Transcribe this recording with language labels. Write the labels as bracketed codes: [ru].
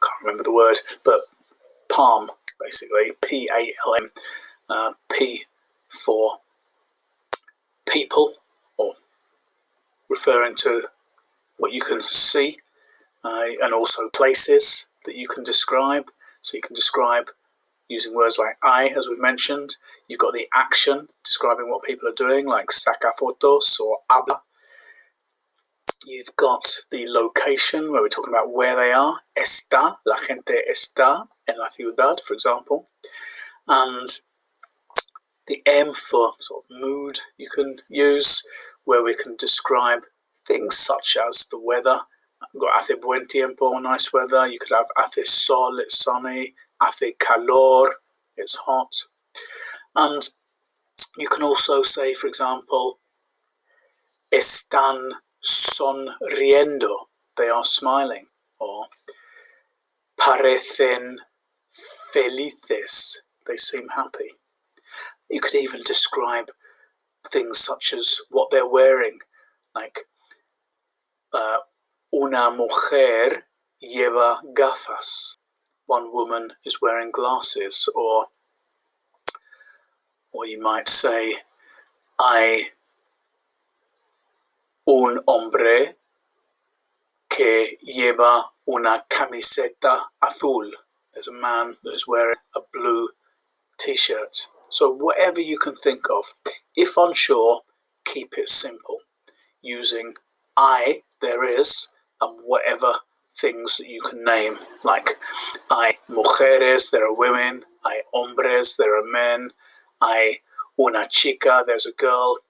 [en] remember the word, but palm, basically, P-A-L-M, P for people, or referring to what you can see, and also places that you can describe. So you can describe using words like I, as we've mentioned. You've got the action, describing what people are doing, like [es] saca fotos [en] or habla. You've got the location, where we're talking about where they are. [es] Está, la gente está en la ciudad, [en] for example. And the M for sort of mood you can use, where we can describe things such as the weather. We've got [es] hace buen tiempo, [en] nice weather. You could have [es] hace sol, [en] it's sunny. [es] Hace calor, [en] it's hot. And you can also say, for example, [es] están sonriendo, [en] they are smiling. Or [es] parecen felices, [en] they seem happy. You could even describe things such as what they're wearing, like [es] una mujer lleva gafas. [en] One woman is wearing glasses. Or you might say, [es] hay un hombre que lleva una camiseta azul. [en] There's a man that is wearing a blue t-shirt. So whatever you can think of. If unsure, keep it simple, using I, there is, and whatever things that you can name, like [es] hay mujeres, [en] there are women, [es] hay hombres, [en] there are men, [es] hay una chica, [en] there's a girl.